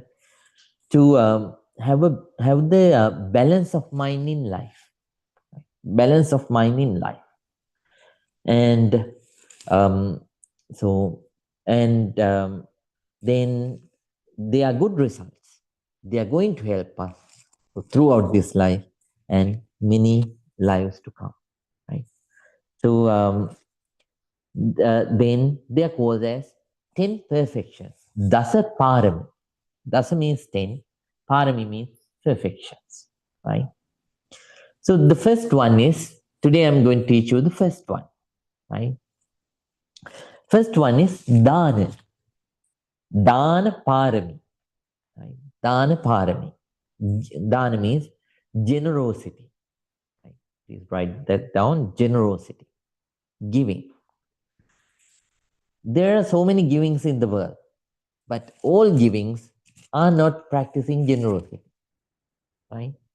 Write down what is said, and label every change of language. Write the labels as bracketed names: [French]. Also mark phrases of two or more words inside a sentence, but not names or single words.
[English] To have the balance of mind in life, balance of mind in life, and um, so and then they are good results. They are going to help us throughout this life and many lives to come, right? So then they are called as 10 perfections. [Pali] Dasa parami. [English] Dasa means 10. Parami means perfections, right? So the first one is, today I'm going to teach you the first one, right? First one is dana. [Pali] Dana parami. [English] Right? [Pali] Dana parami. [English] Dana means generosity. Right? Please write that down. Generosity. Giving. There are so many givings in the world, but all givings are not practicing generosity. Right?